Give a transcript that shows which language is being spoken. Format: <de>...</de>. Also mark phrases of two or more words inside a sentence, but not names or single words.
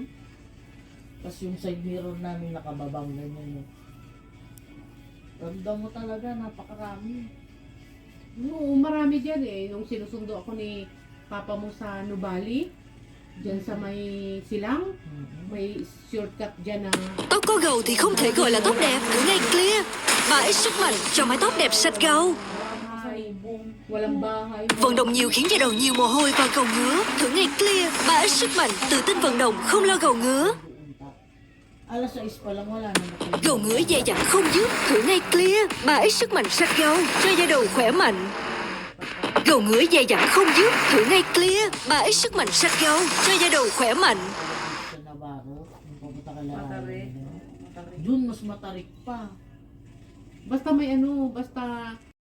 <tl>Tapos yung side mirror namin nakababang ganyan yun. Ramdam mo talaga, napakarami. Oo, marami dyan eh. Nung sinusundo ako ni Papa mo sa Nubali, Diyan sa may silang, Mhm. may shortcut dyan na</tl> <vi>Tóc có gầu thì không thể gọi là tóc đẹp. Thử ngay Clear. 3X sức mạnh cho mái tóc đẹp sạch gầu.</vi> <tl>walang bahay.</tl> <vi>Vận động nhiều khiến da đầu nhiều mồ hôi và gầu ngứa. Thử ngay Clear. 3X sức mạnh tự tin vận động không lo gầu ngứa.</vi> <tl>Alas 6 pa lang wala na nakalimutan.</tl> <vi>Gầu ngứa dày dặn không dứt. Thử ngay Clear. 3X sức mạnh sạch gầu cho da đầu khỏe mạnh. Gầu ngứa dày dặn không dứt. Thử ngay Clear. 3X sức mạnh sạch gầu cho da đầu khỏe mạnh.</vi> <tl>Sa Navarro, yung pupunta ka lang. Matarik. Doon mas matarik pa. Basta may ano, basta</tl>